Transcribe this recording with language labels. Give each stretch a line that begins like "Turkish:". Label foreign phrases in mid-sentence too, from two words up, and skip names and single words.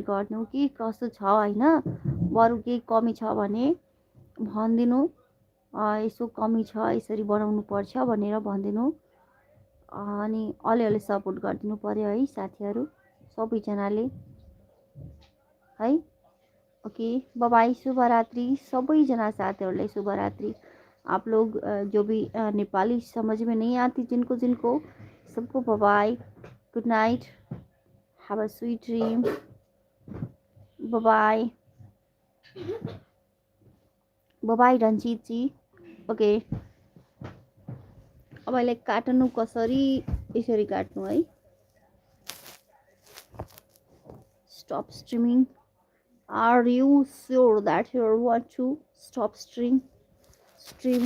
Nepali: गरिदिनु के कस्तो छ होइन बरु केही कमी छ भने भनिदिनु यसो कमी छ यसरी बनाउनु पर्छ भनेर भनिदिनु अनि अलिअलि सपोर्ट गरिदिनु पर्यो है साथीहरू सबैजनाले है
English: okay bye
Nepali: शुभरात्रि सबैजना साथीहरूलाई शुभरात्रि
Hindi: आप लोग जो भी नेपाली समझ में नहीं आती जिनको सबको
English: bye good night have a sweet dream bye bye Ranjit ji okay
Nepali: अब अहिले काट्नु कसरी यसरी काट्नु है
English: stop streaming are you sure that you want to stop stream